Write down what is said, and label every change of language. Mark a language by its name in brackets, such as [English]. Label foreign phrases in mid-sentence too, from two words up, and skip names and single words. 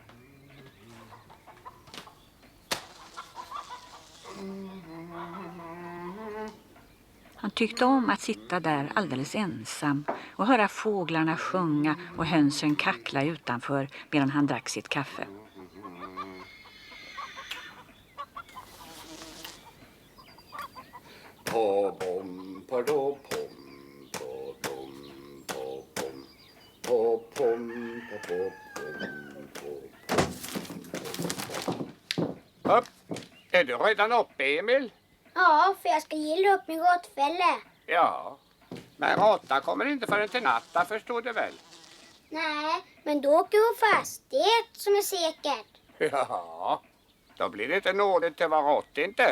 [Swedish] Han tyckte om att sitta där alldeles ensam och höra fåglarna sjunga och hönsen kackla utanför medan han drack sitt kaffe. Pom, pardon, pom, pom, pom, pom, pom, pom. Upp. Är du redan uppe, Emil? Ja, för jag ska gilla upp min råttfälla. Ja. Men råtta kommer inte förrän till natta, förstår du väl? Nej, men då åker hon fast. Det är ett som är säkert. Ja, då blir det inte nådigt till var rått inte.